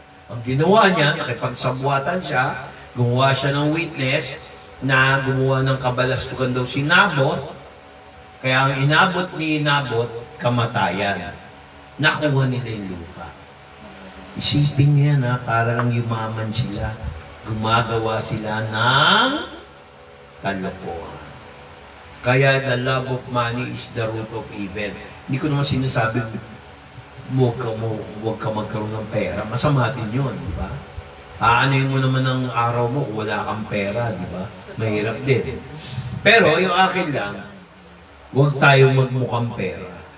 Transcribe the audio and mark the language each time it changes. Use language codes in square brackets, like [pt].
[tl] Ang ginawa niya, nakipagsabwatan siya, gumawa siya ng witness na gumawa ng kabalastugan daw si Naboth, kaya ang inabot ni Naboth, kamatayan. Nakuha nila yung lupa. Isipin niyo yan, para lang yumaman sila. Gumagawa sila ng kalokohan. Kaya [en] the love of money is the root of evil. [tl] Hindi ko naman sinasabi, huwag ka magkaroon ng pera. Masama din yun, di ba? Aanoyin mo naman ang araw mo kung wala kang pera, di ba? Mahirap din. Pero yung akin lang, huwag tayo magmukhang pera.